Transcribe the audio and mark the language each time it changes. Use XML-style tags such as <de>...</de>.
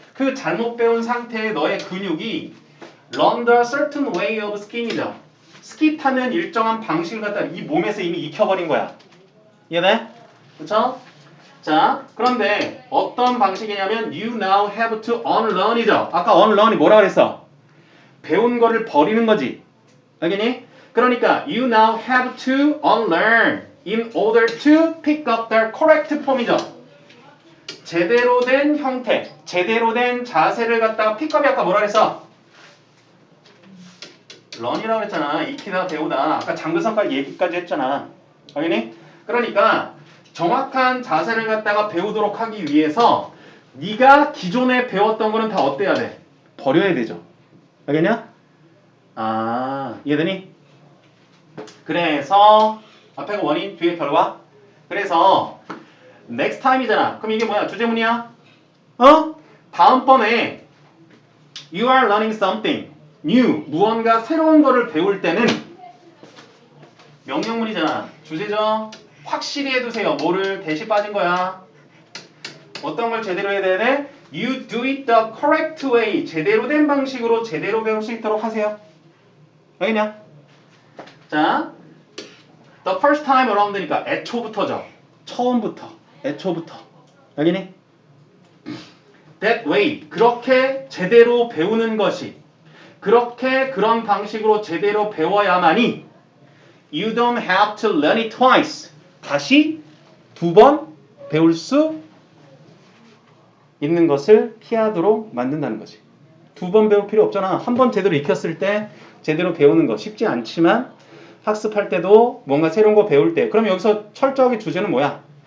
<ko>그 잘못 배운 상태의 너의 근육이</ko> <en>learn the certain way of skiing</en> <ko>이죠. 스키 타는 일정한 방식을 갖다 이 몸에서 이미 익혀버린 거야. 이해돼? 그쵸? 자, 그런데 어떤 방식이냐면</ko> <en>you now have to unlearn이죠.</en> <ko>아까 unlearn이 뭐라 그랬어? 배운 거를 버리는 거지. 알겠니? 그러니까</ko> <en>you now have to unlearn in order to pick up the correct form이죠.</en> <ko>제대로 된 형태, 제대로 된 자세를 갖다가 픽업이 아까 뭐라 그랬어? learn이라고 그랬잖아. 익히다 배우다. 아까 장근성까지 얘기까지 했잖아. 알겠니? 그러니까 정확한 자세를 갖다가 배우도록 하기 위해서 네가 기존에 배웠던 거는 다 어때야 돼? 버려야 되죠. 알겠냐? 아, 이해되니? 그래서 앞에가 원인, 뒤에 결과. 그래서</ko> <en>next time</en> <ko>이잖아. 그럼 이게 뭐야? 주제문이야? 어? 다음번에</ko> <en>you are learning something new.</en> <ko>무언가 새로운 거를 배울 때는 명령문이잖아. 주제죠? 확실히 해두세요. 뭐를 대시 빠진 거야. 어떤 걸 제대로 해야 돼?</ko> <en>You do it the correct way.</en> <ko>제대로 된 방식으로 제대로 배울 수 있도록 하세요. 알겠냐? 자,</ko> <en>the first time around</en> <ko>니까 애초부터죠. 처음부터, 애초부터. 알겠니?</ko> <en>That way.</en> <ko>그렇게 제대로 배우는 것이 그렇게 그런 방식으로 제대로 배워야만이</ko> <en>you don't have to learn it twice.</en> <ko>다시 두 번 배울 수 있는 것을 피하도록 만든다는 거지. 두 번 배울 필요 없잖아. 한 번 제대로 익혔을 때 제대로 배우는 거 쉽지 않지만 학습할 때도 뭔가 새로운 거 배울 때 그럼 여기서 철저하게 주제는 뭐야?</ko>